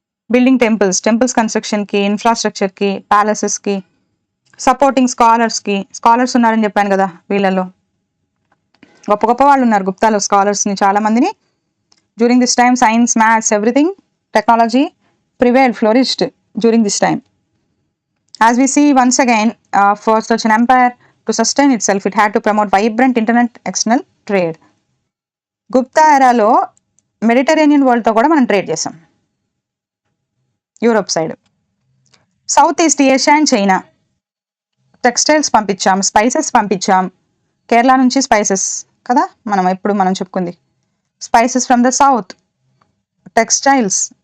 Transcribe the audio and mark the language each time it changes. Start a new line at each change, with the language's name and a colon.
Telugu: Building temples కన్స్ట్రక్షన్కి, ఇన్ఫ్రాస్ట్రక్చర్కి, ప్యాలెసెస్కి, supporting scholars ఉన్నారని చెప్పాను కదా, వీళ్ళలో గొప్ప గొప్ప వాళ్ళు ఉన్నారు గుప్తాలో, స్కాలర్స్ని చాలామందిని.
English: During this time science, maths, everything, technology flourished during this time. As we see once again, for such an empire to sustain itself, it had to promote vibrant external trade.
Telugu: Gupta ఎరాలో Mediterranean వరల్డ్తో కూడా మనం trade చేసాం. Europe side, south east Asia and China textiles పంపించాం, spices పంపించాం. కేరళ నుంచి spices కదా మనం చెప్పుకుంది, spices from the south, textiles.